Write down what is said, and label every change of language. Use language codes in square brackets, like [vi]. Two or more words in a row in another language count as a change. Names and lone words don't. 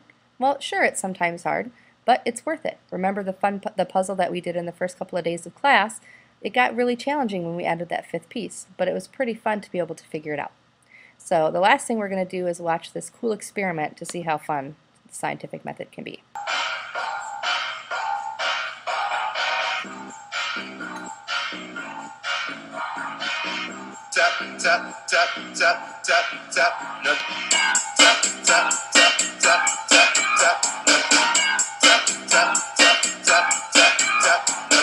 [en] Well, sure, it's sometimes hard, but it's worth it. Remember the puzzle that we did in the first couple of days of class? It got really challenging when we added that fifth piece, but it was pretty fun to be able to figure it out. So the last thing we're going to do is watch this cool experiment to see how fun the scientific method can be. Tap, tap, tap, tap, tap, tap, no. Tap, tap, tap, tap, tap, tap, no. Tap, tap, tap, tap, tap, tap, no.